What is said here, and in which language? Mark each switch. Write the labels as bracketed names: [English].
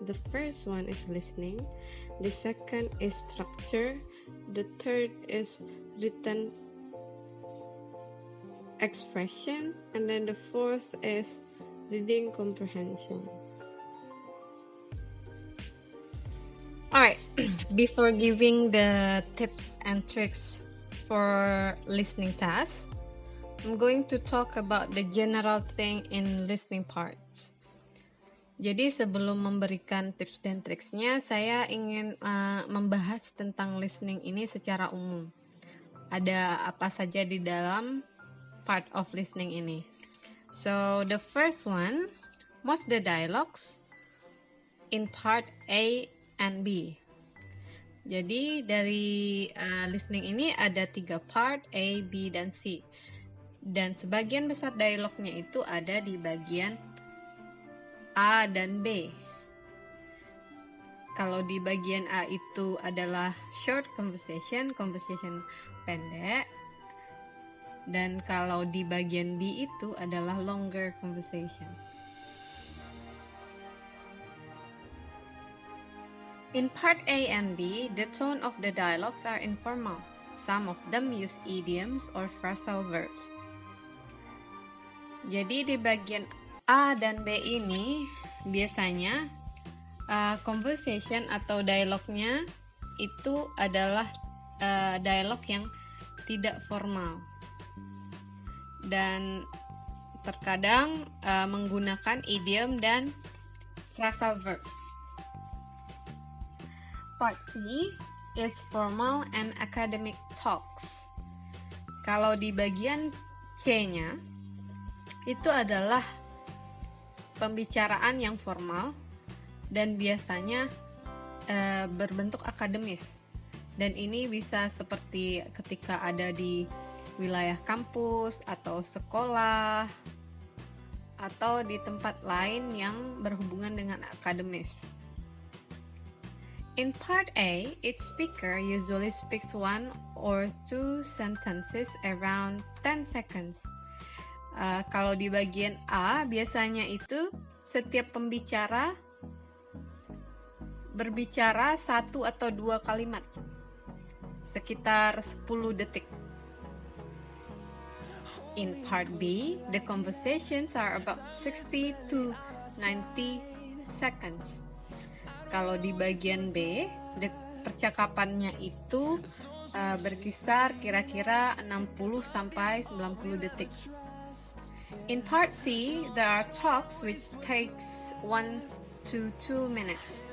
[English] The first one is listening, the second is structure, the third is written expression, and then the fourth is reading comprehension. Alright, before giving the tips and tricks for listening test, I'm going to talk about the general thing in listening part. [Indonesian] Jadi sebelum memberikan tips dan triksnya, saya ingin membahas tentang listening ini secara umum. Ada apa saja di dalam [English] part of listening [Indonesian] ini. [English] So the first one, most the dialogues in part A and B. [Indonesian] Jadi dari listening ini ada 3 part, A, B, dan C. Dan sebagian besar dialognya itu ada di bagian A dan B. Kalau di bagian A itu adalah short conversation pendek. Dan kalau di bagian B itu adalah longer conversation. [English] In part A and B, the tone of the dialogues are informal. Some of them use idioms or phrasal verbs. [Indonesian] Jadi di bagian A dan B ini biasanya conversation atau dialognya itu adalah dialog yang tidak formal. Dan terkadang menggunakan idiom dan phrasal verb. [English] Part C is formal and academic talks. [Indonesian] Kalau di bagian C-nya itu adalah pembicaraan yang formal dan biasanya berbentuk akademis. Dan ini bisa seperti ketika ada di wilayah kampus atau sekolah atau di tempat lain yang berhubungan dengan akademis. [English] In part A, each speaker usually speaks 1 or 2 sentences around 10 seconds. [Indonesian] Kalau di bagian A, biasanya itu setiap pembicara berbicara 1 atau 2 kalimat, sekitar 10 detik. [English] In part B, the conversations are about 60 to 90 seconds. [Indonesian] Kalau di bagian B, percakapannya itu berkisar kira-kira 60 sampai 90 detik. [English] In part C, there are talks which takes 1 to 2 minutes.